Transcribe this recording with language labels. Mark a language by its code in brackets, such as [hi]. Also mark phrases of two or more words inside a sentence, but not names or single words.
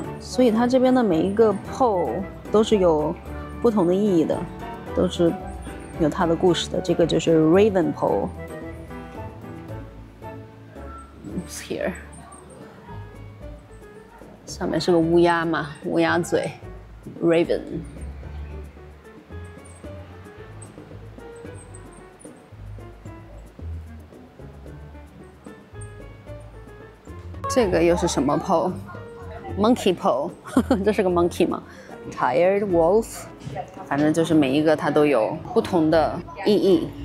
[zh] 所以它這邊的每一個 pole 都是有不同的意義的，都是有它的故事的。這個就是 Raven Pole。 [en] It's here， [zh] 上面是個烏鴉嘛，烏鴉嘴。Raven，這個又是什麼 pole？ [en] Monkey pole， [zh] 這是個 monkey 嗎 ？ [en] Tired wolf， [zh] 反正就是每一個它都有不同的意義。